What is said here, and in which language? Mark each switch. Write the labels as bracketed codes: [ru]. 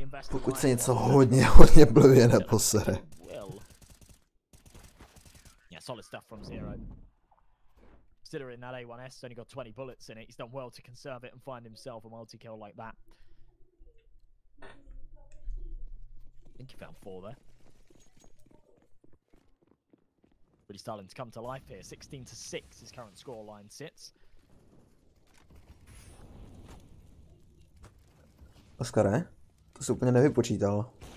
[cs] Pokud se něco hodně blbě neposere. [en] Solid stuff from Zero. Considering that A1S only got 20 bullets in it, he's done well to conserve it and find himself a multi-kill like that. I think he found 4 there. Really starting to come to life here. 16-6 his current scoreline sits. [cs] Oskare, to se úplně nevypočítal.